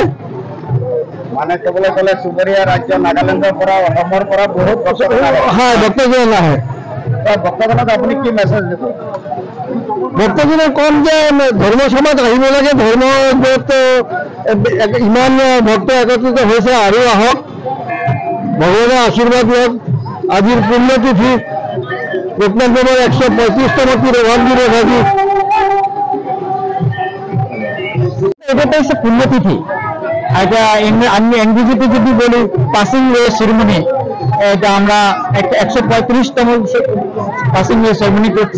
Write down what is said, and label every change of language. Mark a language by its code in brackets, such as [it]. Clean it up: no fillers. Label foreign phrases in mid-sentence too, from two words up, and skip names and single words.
[as] মানে ক'বলৈ গ'লে চুবুৰীয়া ৰাজ্য নাগালেণ্ডৰ পৰা, অসমৰ পৰা বহুত ভক্তজন আহে। ভক্তজনক আপুনি কি মেছেজ দিব? ভক্তজনক কম যে ধৰ্ম সমাজ আহিব লাগে, ধৰ্ম ইমান ভক্ত একত্ৰিত হৈছে আৰু আহক, ভগৱানৰ আশীৰ্বাদ লওক। আজিৰ পুণ্যতিথি লোকনাথ বাবার 135তম তিৰোভাৱ দিবস। আজি এটা হচ্ছে পুণ্যতিথি। [bn] এটা আমি ইংরেজিতে যদি বলি [en] passing away ceremony, [bn] এটা আমরা একটা 135তম [en] passing away ceremony [bn] করছি।